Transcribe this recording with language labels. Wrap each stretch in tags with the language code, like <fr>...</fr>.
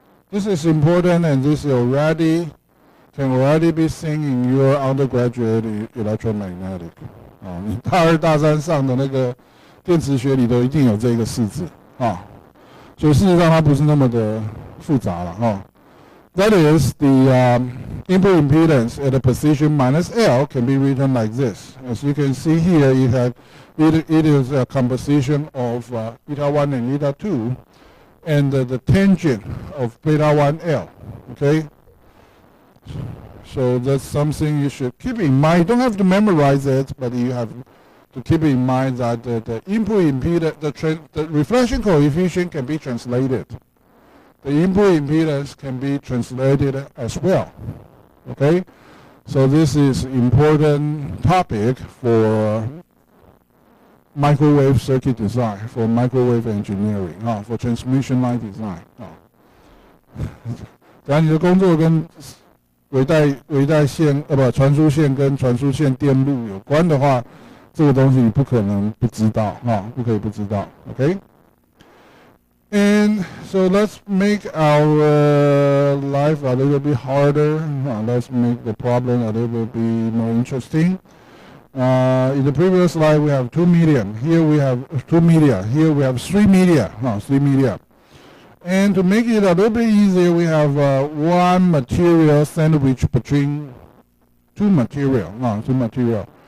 <en>This is important, and this can already be seen in your undergraduate electromagnetic.</en> <zh>你大二大三上的那个电磁学里头一定有这个式子所以事实上它不是那么的复杂了</zh> <en>That is the input impedance at a position minus L can be written like this. As you can see here, it is a composition of eta 1 and eta 2, and the tangent of beta 1L. Okay. So that's something you should keep in mind. You don't have to memorize it, but you have to keep in mind that the input impedance, the reflection coefficient can be translated. The input impedance can be translated as well. Okay, so this is important topic for microwave circuit design, for microwave engineering, for transmission line design.</en> <zh>假如你的工作跟微带线传输线跟传输线电路有关的话，这个东西你不可能不知道不可以不知道</zh> <en>OK And so let's make our life a little bit harder. Let's make the problem a little bit more interesting. In the previous slide, we have 2 medium. Here we have 2 media. Here we have 3 media. 3 media. And to make it a little bit easier, we have one material sandwiched between 2 material. 2 material.</en>